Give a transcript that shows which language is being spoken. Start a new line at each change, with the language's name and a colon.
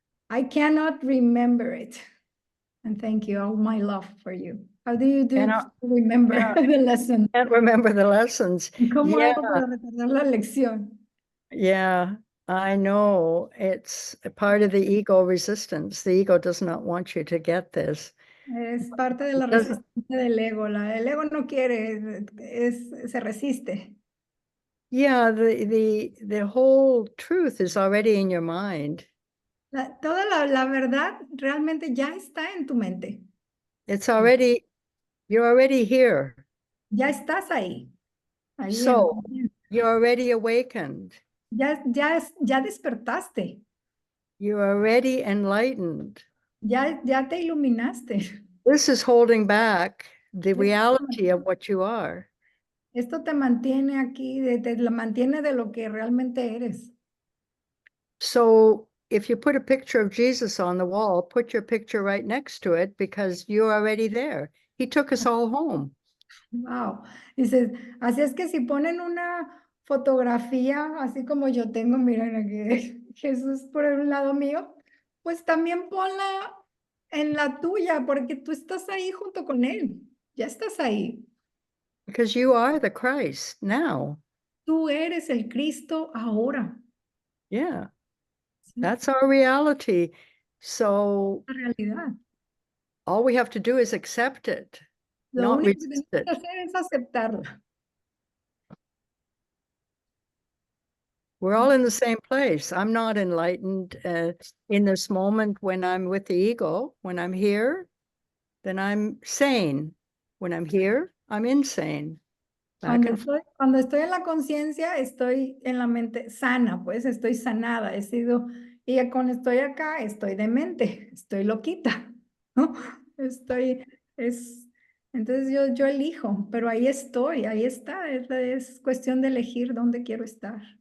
English: I cannot remember it. And thank you, all my love for you. How do you remember the lesson? Can't remember the lessons.
Spanish: ¿Cómo hago para recordar la lección?
English: Yeah, I know. It's a part of the ego resistance. The ego does not want you to get this.
Spanish: Es parte de la resistencia del ego. El ego no quiere, se resiste.
English: Yeah, the whole truth is already in your mind.
Spanish: Toda la verdad realmente ya está en tu mente.
English: It's already You're already here.
Spanish: Ya estás ahí. Ahí
English: So, you're already awakened.
Spanish: ya despertaste.
English: You're already enlightened.
Spanish: Ya te iluminaste.
English: This is holding back the reality of what you are.
Spanish: Esto te mantiene aquí, te la mantiene de lo que realmente eres.
English: So if you put a picture of Jesus on the wall, put your picture right next to it because you're already there. He took us all home. Wow.
Spanish: Dices, así es que si ponen una fotografía, así como yo tengo, miren aquí, Jesús por un lado mío, pues también ponla en la tuya, porque tú estás ahí junto con él. Ya estás ahí.
English: Because you are the Christ now.
Spanish: Tú eres el Cristo ahora.
English: Yeah,
Spanish: Sí,
English: that's our reality. So
Spanish: la realidad.
English: all we have to do is accept it,
Spanish: Lo
English: not
Spanish: único que
English: resist
Spanish: tienes que
English: it.
Spanish: hacer es aceptarla.
English: We're all in the same place. I'm not enlightened in this moment when I'm with the ego. When I'm here, then I'm sane. When I'm here, I'm insane. Back and forth.
Spanish: Cuando estoy en la conciencia, estoy en la mente sana, pues estoy sanada, he sido, y cuando estoy acá, estoy demente, estoy loquita, ¿no? Entonces yo elijo, pero ahí estoy, ahí está, es cuestión de elegir dónde quiero estar.